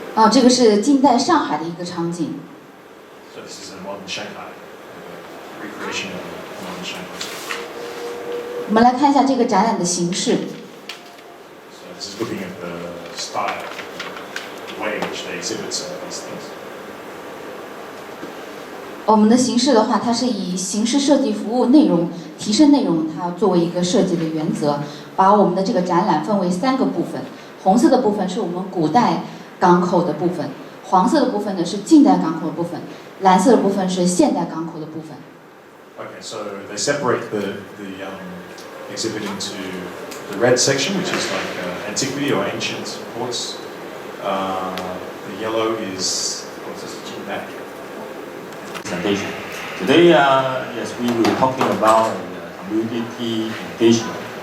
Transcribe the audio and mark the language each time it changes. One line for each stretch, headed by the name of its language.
Chinese: 这个是近代上海的一个场景。
English: So this is a modern Shanghai, a recreation of modern Shanghai.
Chinese: 我们来看一下这个展览的形式。
English: So this is looking at the style, the way in which they exhibit some of these things.
Chinese: 我们的形式的话，它是以形式设计服务内容、提升内容，它作为一个设计的原则，把我们的这个展览分为3个部分。红色的部分是我们古代港口的部分，黄色的部分呢是近代港口的部分，蓝色的部分是现代港口的部分。
English: Okay, so they separate the exhibit into the red section, which is like antiquity or ancient ports. The yellow is what's this? Presentation. Today, yes, we will be talking about community engagement.